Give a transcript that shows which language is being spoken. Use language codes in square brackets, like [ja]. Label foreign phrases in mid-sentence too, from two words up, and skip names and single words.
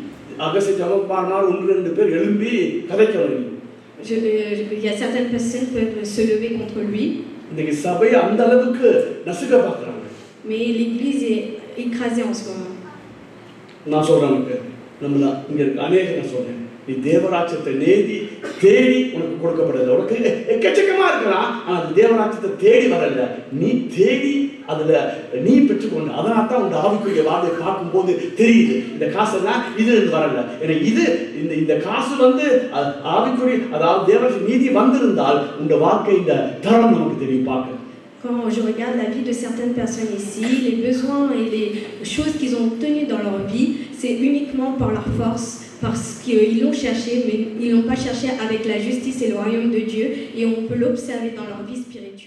[fr] Il y a certaines personnes qui peuvent se lever contre lui. Mais l'église est écrasée en ce moment. [ta] நீ தேவராஜ்யத்தை தேடி உனக்கு கொடுக்கப்படல. உனக்கு எக்கச்சக்கமா இருக்கலாம், ஆனால் தேவராஜ்யத்தை தேடி வரல. நீ தேடி அதுல நீ பெற்றுக்கொண்டு அதனால தான் உங்க ஆவிக்குரிய வாழ்வை பார்க்கும்போது தெரியுது இந்த காசெல்லாம் இது வரல. ஏன்னா இது இந்த காசு ஆவிக்குரிய அதாவது தேவராஜ்ய நீதி வந்திருந்தால் உங்க வாழ்க்கை இந்த தரம் நமக்கு தெரியும் பார்க்க. [fr] Quand je regarde la vie de certaines personnes ici, les besoins et les choses qu'ils ont obtenues dans leur vie, c'est uniquement par leur force, parce qu'ils l'ont cherché, mais ils ne l'ont pas cherché avec la justice et le royaume de Dieu, et on peut l'observer dans leur vie spirituelle.